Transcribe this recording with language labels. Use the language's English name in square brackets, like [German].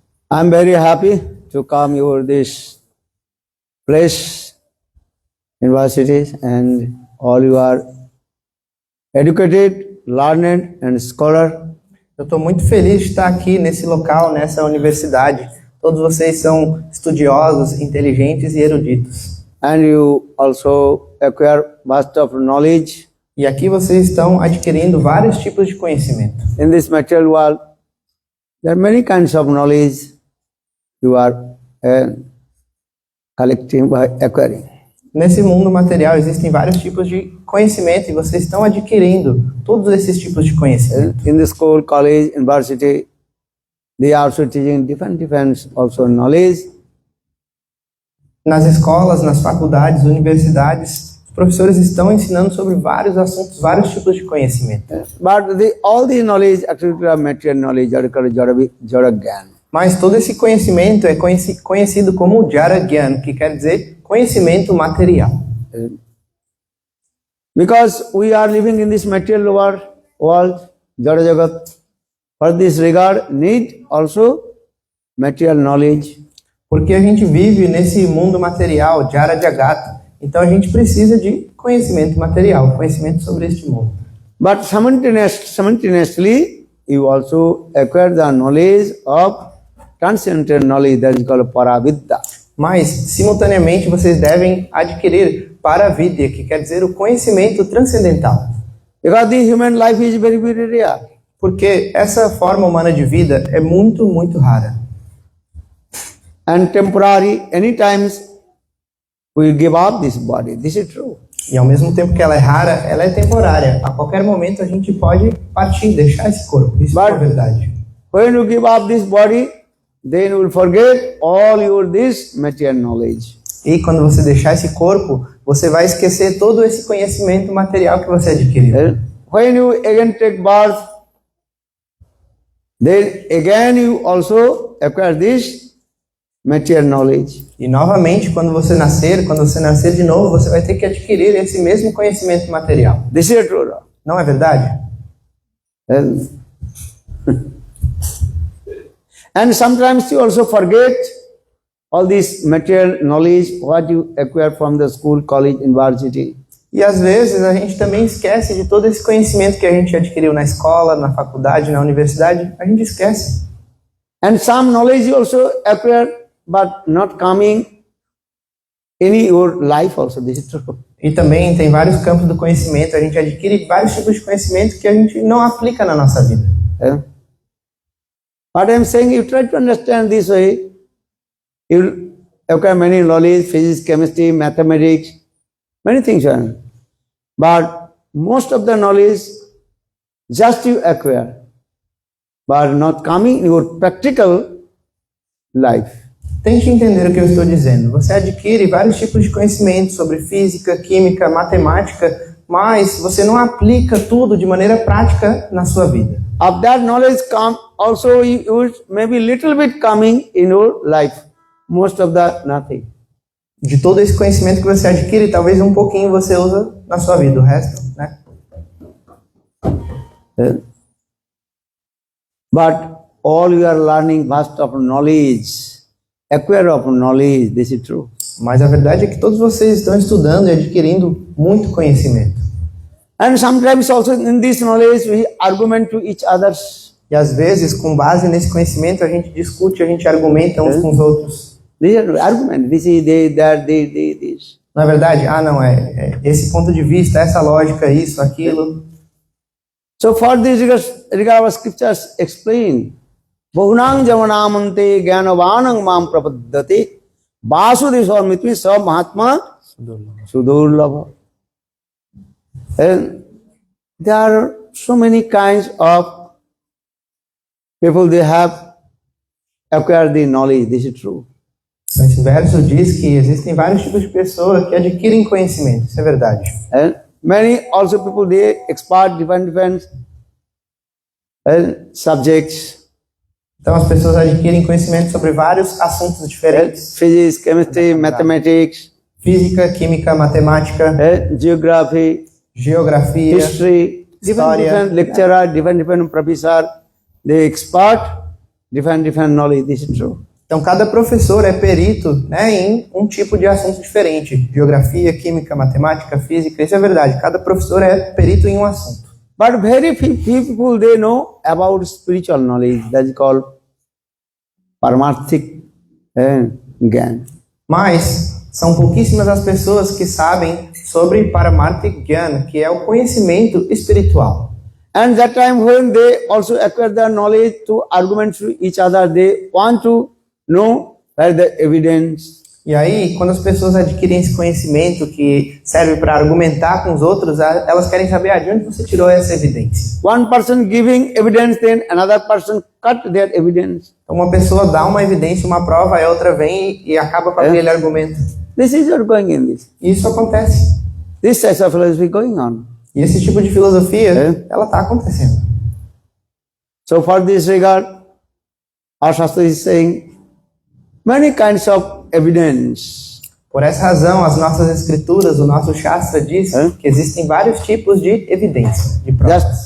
[English] I'm very happy to come over this place, universities, and all you are educated, learned and scholar. [Portuguese] Eu estou muito feliz de estar aqui nesse local, nessa universidade. Todos vocês são estudiosos, inteligentes e eruditos. [English] And you also acquire vast of knowledge. [Portuguese] E aqui vocês estão adquirindo vários tipos de conhecimento. [English] In this material world, there are many kinds of knowledge you are collecting by acquiring. [Portuguese] Nesse mundo material existem vários tipos de conhecimento e vocês estão adquirindo todos esses tipos de conhecimento. [English] In the school, college, university, they are also teaching different also knowledge. [Portuguese] Nas escolas, nas faculdades, universidades, os professores estão ensinando sobre vários assuntos, vários tipos de conhecimento. [English] But all the knowledge, actually material knowledge, are called Jara Gyan. [Portuguese] Mas todo esse conhecimento é conhecido como Jara Gyan, que quer dizer conhecimento material. [English] Because we are living in this material world, Jara Jagat, for this regard need also material knowledge. [Portuguese] Porque a gente vive nesse mundo material, Jara Jagata, então a gente precisa de conhecimento material, conhecimento sobre este mundo. [English] But simultaneously, you also acquire the knowledge of transcendental knowledge that is called Paravidya. [Portuguese] Mas, simultaneamente, vocês devem adquirir Paravidya, que quer dizer o conhecimento transcendental. [English] Because the human life is very, very rare. [Portuguese] Porque essa forma humana de vida é muito, muito rara. [English] And temporary, any times we give up this body. This is true. [Portuguese] E ao mesmo tempo que ela é rara, ela é temporária. A qualquer momento a gente pode partir, deixar esse corpo. Isso é verdade. [English] When you give up this body, then you will forget all your this material knowledge. [Portuguese] E quando você deixar esse corpo, você vai esquecer todo esse conhecimento material que você adquiriu. [English] When you again take birth, then again you also acquire this material knowledge. [Portuguese] E novamente, quando você nascer de novo, você vai ter que adquirir esse mesmo conhecimento material. [English] This is true. [Portuguese] Não é verdade? [English] And sometimes you also forget all this material knowledge, what you acquire from the school, college, university. [Portuguese] E às vezes a gente também esquece de todo esse conhecimento que a gente adquiriu na escola, na faculdade, na universidade. A gente esquece. [English] And some knowledge also appear, but not coming in your life also. This is true. [Portuguese] E também tem vários campos do conhecimento. A gente adquire vários tipos de conhecimento que a gente não aplica na nossa vida. [English] Yeah. What I'm saying, you try to understand this way. You acquire many knowledge, physics, chemistry, mathematics, many things. But most of the knowledge just you acquire, but not coming in your practical life. [Portuguese] Tente entender o que eu estou dizendo. Você adquire vários tipos de conhecimento sobre física, química, matemática, mas você não aplica tudo de maneira prática na sua vida. [English] Of that knowledge come also you maybe little bit coming in your life. Most of that nothing. [Portuguese] De todo esse conhecimento que você adquire, talvez um pouquinho você usa na sua vida, o resto, né? [English] But all you are learning vast of knowledge, acquire of knowledge, this is true. [Portuguese] Mas a verdade é que todos vocês estão estudando e adquirindo muito conhecimento. [English] And sometimes also in this knowledge we argument to each others. [Portuguese] E às vezes, com base nesse conhecimento, a gente discute, a gente argumenta uns com os outros. [English] This is argument, this is that, this. [Portuguese] Na verdade, não, esse ponto de vista, essa lógica, isso, aquilo. [English] So for this regard our scriptures explain, [Sanskrit] Bahunang jamanamante gyanavanang mam prapaddate vasudeswarmitvi sa mahatma sudurlabha. [English] And there are so many kinds of people, they have acquired the knowledge, this is true. [Portuguese] Esse verso diz que existem vários tipos de pessoas que adquirem conhecimento, isso é verdade. [English] And many also people, they expert different subjects. [Portuguese] Então as pessoas adquirem conhecimento sobre vários assuntos diferentes. [English] Physics, chemistry, mathematics, [Portuguese] física, química, matemática, [English] geography, [Portuguese] geografia, [English] history, different lecturer, different professor, they expert different knowledge, this is true. [Portuguese] Então cada professor é perito, né, em um tipo de assunto diferente. Geografia, química, matemática, física, isso é verdade. Cada professor é perito em um assunto. [English] But very few people, they know about spiritual knowledge, that is called Paramarthik Gyan. [Portuguese] Mas são pouquíssimas as pessoas que sabem sobre Paramarthik Gyan, que é o conhecimento espiritual. [English] And that time when they also acquire the knowledge to argument to each other, they want to know where the evidence. [Portuguese] E aí, quando as pessoas adquirem esse conhecimento que serve para argumentar com os outros, elas querem saber de onde você tirou essa evidência. [English] One person giving evidence, then another person cut their evidence. [Portuguese] Então uma pessoa dá uma evidência, uma prova, aí a outra vem e acaba com aquele argumento. [English] This is what going in this. [Portuguese] E isso acontece. [English] This type of philosophy going on. [Portuguese] E esse tipo de filosofia, ela está acontecendo. [English] So for this regard, our Shastra is saying many kinds of evidence. [Portuguese] Por essa razão, as nossas escrituras, o nosso Shastra diz que existem vários tipos de evidência, de provas.